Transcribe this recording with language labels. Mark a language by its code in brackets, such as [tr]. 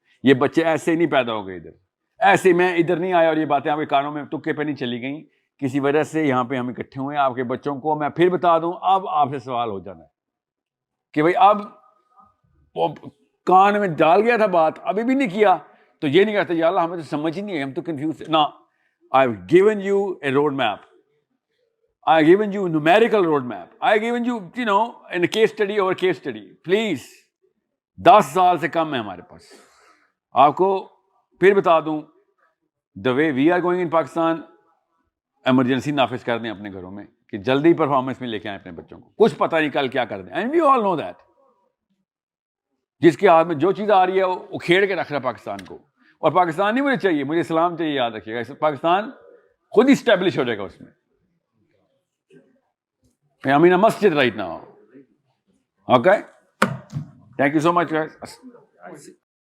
[ur] یہ بچے ایسے نہیں پیدا ہو گئے ادھر. ایسے میں ادھر نہیں آیا اور یہ باتیں آپ کے کانوں میں تکے پہ نہیں چلی گئیں کسی وجہ سے یہاں پہ ہم اکٹھے ہوئے ہیں. آپ کے بچوں کو میں پھر بتا دوں, اب آپ سے سوال ہو جانا ہے کہ بھائی اب وہ کان میں ڈال گیا تھا بات, ابھی بھی نہیں کیا, تو یہ نہیں کہتے یا اللہ ہمیں تو سمجھ ہی نہیں ہے, ہم تو کنفیوز. [en] نا, I have given you a road map. I have given you a numerical road map. I have given you, in a case study over case study. [ur] Please, 10 سال سے کم ہے ہمارے پاس. آپ کو پھر بتا دوں, the way we are going in Pakistan, emergency نافذ کر دیں اپنے گھروں میں کہ جلدی پرفارمنس میں لے کے آئیں اپنے بچوں کو. کچھ پتہ نہیں کل کیا کر دیں. And we all know that. جس کے ہاتھ میں جو چیز آ رہی ہے وہ کھیڑ کے رکھ رہا ہے پاکستان کو. اور پاکستان نہیں مجھے چاہیے, مجھے اسلام چاہیے. یاد رکھیے گا, پاکستان خود ہی اسٹیبلش ہو جائے گا اس میں. [en] I mean a masjid right now. Okay? Thank you so much, guys.